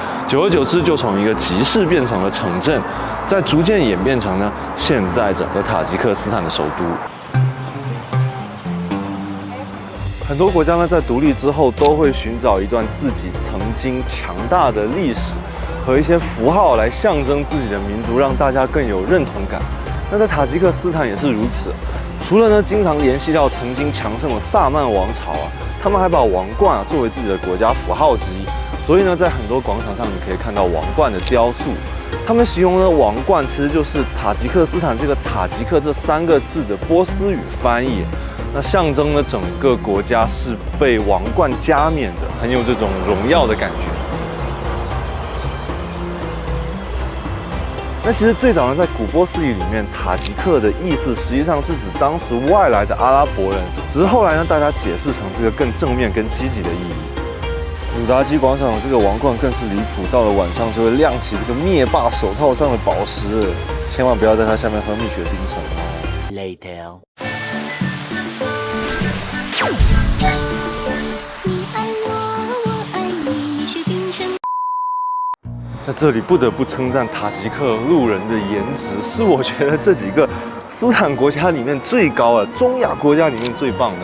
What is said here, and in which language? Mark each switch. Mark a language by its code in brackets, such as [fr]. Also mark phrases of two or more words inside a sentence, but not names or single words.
[zh] 久而久之，就從一個集市變成了城鎮，再逐漸演變成呢現在整個塔吉克斯坦的首都。很多國家呢，在獨立之後都會尋找一段自己曾經強大的歷史和一些符號來象徵自己的民族，讓大家更有認同感。那在塔吉克斯坦也是如此，除了呢经常联繫到曾经強盛的薩曼王朝啊，他們還把王冠作為自己的國家符號之一，所以呢在很多廣場上你可以看到王冠的雕塑。他們形容的王冠其實就是塔吉克斯坦這個塔吉克這3個字的波斯語翻譯，那象徵了整個國家是被王冠加冕的，很有這種榮耀的感覺。那其實最早呢，在古波斯語裡面，塔吉克的意思實際上是指當時外來的阿拉伯人，只是後來呢，大家解釋成這個更正面、更積極的意義。努達基廣場這個王冠更是離譜，到了晚上就會亮起這個滅霸手套上的寶石，千萬不要在它下面喝蜜雪冰城哦。 Later。在這裡不得不稱讚塔吉克路人的顏值，是我覺得這幾個斯坦國家裡面最高的，中亞國家裡面最棒的。